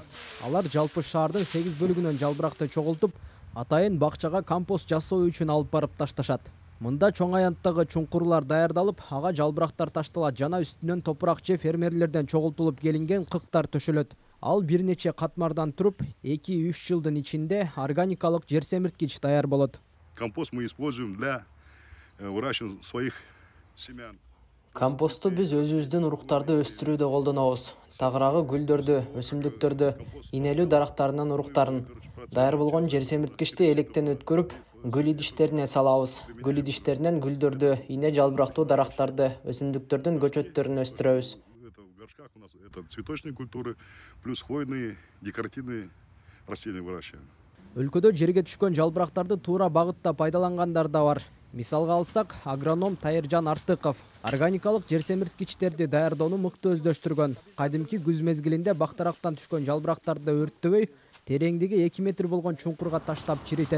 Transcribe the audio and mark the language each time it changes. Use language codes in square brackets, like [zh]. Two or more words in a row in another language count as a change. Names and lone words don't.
[ky] Алар жалпы шаардын 8 бөлүгүнөн жалбыракты чогултуп, атайын бакчага компост жасоо үчүн алып барып ташташат. Мында чоң аянттагы чуңкурлар даярдалып, ага жалбырактар ташталат жана үстүнөн топурак же фермерлерден чогултулуп келинген кыктар төшөлөт. Ал бир нече катмардан туруп, 2-3 жылдын ичинде органикалык жер семирткич даяр болот. [ru] Компост мы используем для выращивания своих семян. [ky] Компосту биз өзүбүздүн уруктарды өстүрүүдө колдонобуз. Тагыраагы гүлдөрдү, өсүмдүктөрдү, инелүү дарактарынын уруктарын. Даяр болгон жер семирткичти электен өткөрүп, гүл идиштерине салабыз. Гүл идиштеринен гүлдөрдү, ине жалбырактуу дарактарды, өсүмдүктөрдүн көчөттөрүн өстүрөбүз. [ru] Это цветочные культуры, плюс хвойные, декоративные растения выращиваем. [ky] Өлкөдө жерге түшкөн жалбырактарды туура багытта пайдалангандар да бар. Мисалга алсак, агроном Тайыржан Артыков органикалык жер семирткичтерди даярдоону мыкты өздөштүргөн. Кадимки күз мезгилинде бактарактан түшкөн жалбырактарды өрттөбөй, тереңдиги 2 метр болгон чуңкурга таштап чиритет.